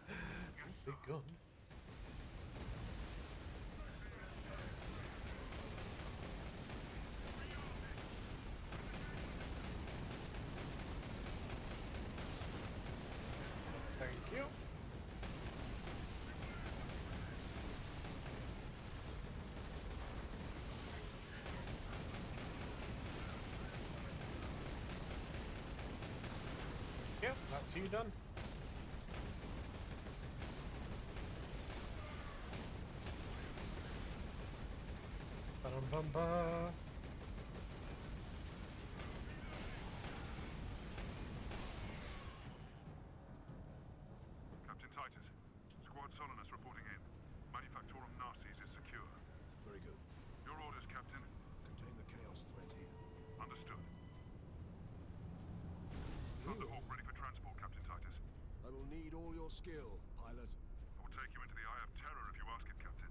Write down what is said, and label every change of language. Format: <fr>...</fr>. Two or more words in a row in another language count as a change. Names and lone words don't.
<en>Big gun. Thank you. Yep, that's you done. Ba-dum-bum-ba. Captain Titus, Squad Solinus reporting in. Manufactorum Narcis is secure. Very good. Your orders, Captain. Contain the chaos threat here. Understood. Thunderhawk ready for transport, Captain Titus. I will need all your skill, pilot. I will take you into the Eye of Terror if you ask it, Captain.</en>